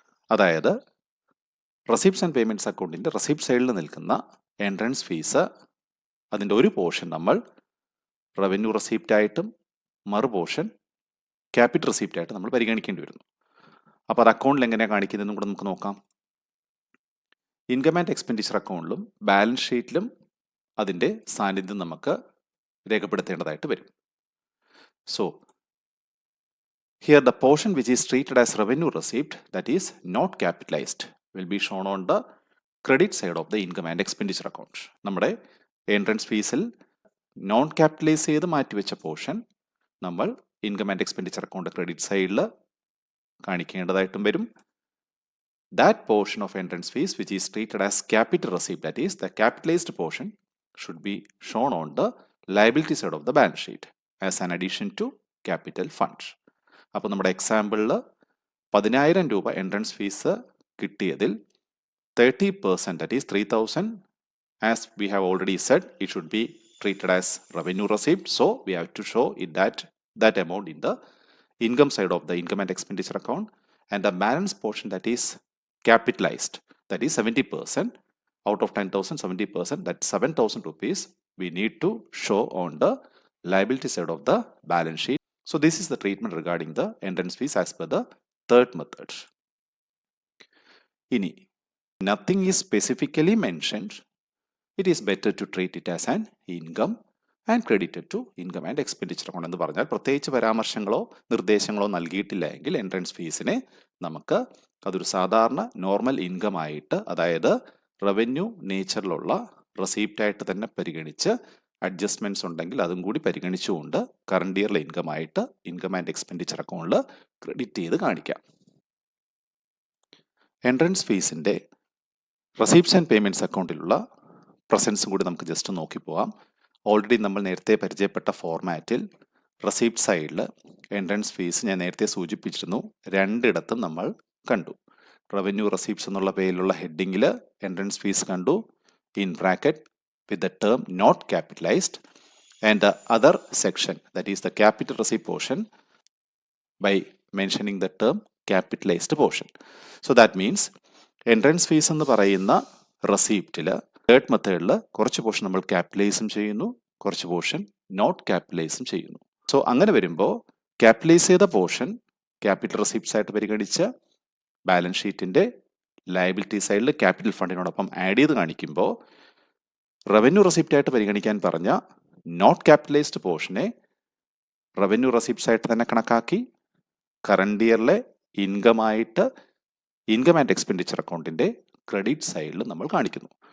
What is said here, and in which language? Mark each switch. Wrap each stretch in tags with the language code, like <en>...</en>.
<ml>അതായത് receipts and payments അക്കൗണ്ടിൻ്റെ receipt സൈഡിൽ നിൽക്കുന്ന എൻട്രൻസ് ഫീസ് അതിൻ്റെ ഒരു പോർഷൻ നമ്മൾ റവന്യൂ റെസിപ്റ്റ് ആയിട്ടും മറു പോർഷൻ ക്യാപിറ്റൽ റെസിപ്റ്റ് ആയിട്ട് നമ്മൾ പരിഗണിക്കേണ്ടി വരുന്നു. അപ്പോൾ അത് അക്കൗണ്ടിൽ എങ്ങനെയാണ് കാണിക്കുന്നതെന്നും കൂടെ നമുക്ക് നോക്കാം. ഇൻകം ആൻഡ് എക്സ്പെൻഡിച്ചർ അക്കൗണ്ടിലും ബാലൻസ് ഷീറ്റിലും അതിൻ്റെ സാന്നിധ്യം നമുക്ക് രേഖപ്പെടുത്തേണ്ടതായിട്ട് വരും. So</ml> <en>Here the portion which is treated as revenue received, that is not capitalized, will be shown on the credit side of the income and expenditure account.</en> <ml>നമ്മുടെ entrance ഫീസിൽ non capitalise ചെയ്ത് മാറ്റിവെച്ച portion നമ്മൾ income and expenditure account credit സൈഡിൽ കാണിക്കേണ്ടതായിട്ടും വരും.</ml> <en>That portion of entrance fees which is treated as capital receipt, that is the capitalized portion, should be shown on the liability side of the balance sheet as an addition to capital fund.</en> <ml>അപ്പോൾ നമ്മുടെ എക്സാമ്പിളിൽ 10,000 രൂപ entrance fees കിട്ടിയതിൽ 30%,</ml> <en>that is 3,000, as we have already said, it should be treated as revenue receipt. So we have to show it that amount in the income side of the income and expenditure account, and the balance portion that is capitalized, that is 70%, out of 10,000, 70%, that 7,000 rupees we need to show on the liability side of the balance sheet. So this is the treatment regarding the entrance fees as per the third method. Ini, nothing is specifically mentioned, it is better to treat it as an income and credited to income and expenditure account.</en> <ml>എന്ന് പറഞ്ഞാൽ പ്രത്യേകിച്ച് പരാമർശങ്ങളോ നിർദ്ദേശങ്ങളോ നൽകിയിട്ടില്ല എങ്കിൽ entrance ഫീസിനെ നമുക്ക് അതൊരു സാധാരണ normal income ആയിട്ട്, അതായത് റവന്യൂ നേച്ചറിലുള്ള റെസീപ്റ്റ് ആയിട്ട് തന്നെ പരിഗണിച്ച് അഡ്ജസ്റ്റ്മെന്റ്സ് ഉണ്ടെങ്കിൽ അതും കൂടി പരിഗണിച്ചുകൊണ്ട് കറണ്ട് ഇയറിലെ ഇൻകം ആയിട്ട് ഇൻകം ആൻഡ് എക്സ്പെൻഡിച്ചർ അക്കൗണ്ടിൽ ക്രെഡിറ്റ് ചെയ്ത് കാണിക്കാം. എൻട്രൻസ് ഫീസിന്റെ റെസീപ്റ്റ്സ് ആൻഡ് പേയ്മെന്റ്സ് അക്കൗണ്ടിലുള്ള പ്രസൻസും കൂടി നമുക്ക് ജസ്റ്റ് നോക്കി പോവാം. ഓൾറെഡി നമ്മൾ നേരത്തെ പരിചയപ്പെട്ട ഫോർമാറ്റിൽ റെസീപ്റ്റ് സൈഡിൽ എൻട്രൻസ് ഫീസ് ഞാൻ നേരത്തെ സൂചിപ്പിച്ചിരുന്നു, രണ്ടിടത്തും നമ്മൾ കണ്ടു. റവന്യൂ റെസീപ്റ്റ്സ് എന്നുള്ള പേരിലുള്ള ഹെഡിങ്ങിൽ എൻട്രൻസ് ഫീസ് കണ്ടു, in bracket</ml> <en>with the term not capitalized, and the other section, that is the capital receipt portion, by mentioning the term capitalized portion. So that means</en> <ml>entrance fees എന്ന് പറയുന്ന റെസീപ്റ്റിൽ third മെത്തേഡിൽ കുറച്ച് portion നമ്മൾ ക്യാപിറ്റലൈസും ചെയ്യുന്നു, കുറച്ച് portion not ക്യാപിറ്റലൈസും ചെയ്യുന്നു. So അങ്ങനെ വരുമ്പോൾ ക്യാപിറ്റലൈസ് ചെയ്ത പോർഷൻ ക്യാപിറ്റൽ റെസീപ്റ്റ്സ് ആയിട്ട് പരിഗണിച്ച് ബാലൻസ് ഷീറ്റിന്റെ ലയബിലിറ്റി സൈഡിൽ ക്യാപിറ്റൽ ഫണ്ടിനോടൊപ്പം ആഡ് ചെയ്ത് കാണിക്കുമ്പോൾ റവന്യൂ റെസിപ്റ്റ് ആയിട്ട് പരിഗണിക്കാൻ പറഞ്ഞ നോട്ട് ക്യാപിറ്റലൈസ്ഡ് പോർഷനെ റവന്യൂ റെസിപ്റ്റ്സ് ആയിട്ട് തന്നെ കണക്കാക്കി കറണ്ട് ഇയറിലെ ഇൻകം ആയിട്ട് ഇൻകം ആൻഡ് എക്സ്പെൻഡിച്ചർ അക്കൗണ്ടിന്റെ ക്രെഡിറ്റ് സൈഡിൽ നമ്മൾ കാണിക്കുന്നു.</ml>